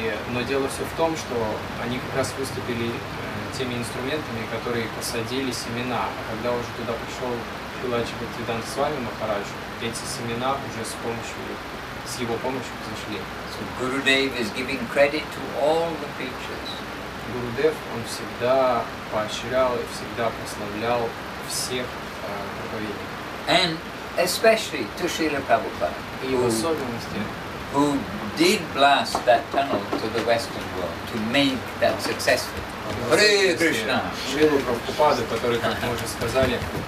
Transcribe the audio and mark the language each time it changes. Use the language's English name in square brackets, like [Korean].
[Russian] Но дело все в том, что они как раз выступили теми инструментами, которые посадили семена. А когда уже туда пришел Шрила Бхактиведанты Свами Махарадж, эти семена уже с его помощью взошли. [English] So Gurudev is giving credit to all the preachers. [Russian] Гурудев, он всегда поощрял и всегда прославлял всех проповедников. [English] And especially to Srila Prabhupada, [Russian] И в особенности, [English] who did blast that tunnel to the Western world to make that successful. Hare Krishna! [Russian] Шрилу Прабхупады, который, как мы уже сказали,